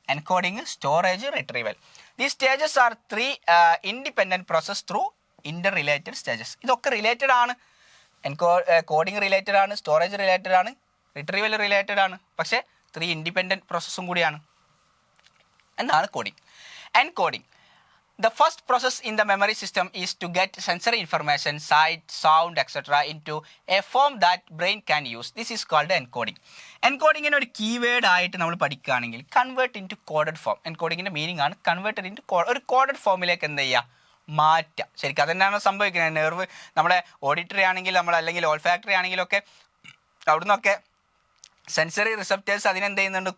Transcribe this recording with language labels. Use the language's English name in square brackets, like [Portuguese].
[English] Encoding, storage, retrieval. The stages are 3 independent process through inter related stages. [Malayalam] ഇതൊക്കെ related ആണ്. Coding related ആണ്, storage related ആണ്, retrieval related ആണ്. പക്ഷേ 3 independent പ്രോസസ്സും കൂടിയാണ്. എന്താണ് coding? Encoding. [English] The first process in the memory system is to get sensory information, sight, sound, etc. into a form that brain can use. This is called encoding. [Malayalam] എൻകോഡിങ്ങിന് ഒരു keyword ആയിട്ട് നമ്മൾ പഠിക്കുകയാണെങ്കിൽ [English] Convert in to coded form. [Malayalam] എൻകോഡിങ്ങിൻ്റെ meaning ആണ് [English] converted in to [Malayalam] ഒരു coded ഫോമിലേക്ക് എന്ത് ചെയ്യുക? മാറ്റുക. ശരിക്കും അതന്നെയാണ് സംഭവിക്കുന്നത്. നെർവ് നമ്മുടെ ഓഡിറ്ററി ആണെങ്കിൽ നമ്മൾ അല്ലെങ്കിൽ ഓൾഫാക്ടറി ആണെങ്കിലൊക്കെ അവിടുന്നൊക്കെ സെൻസറി റിസപ്റ്റേഴ്സ് അതിനെന്ത് ചെയ്യുന്നുണ്ട്?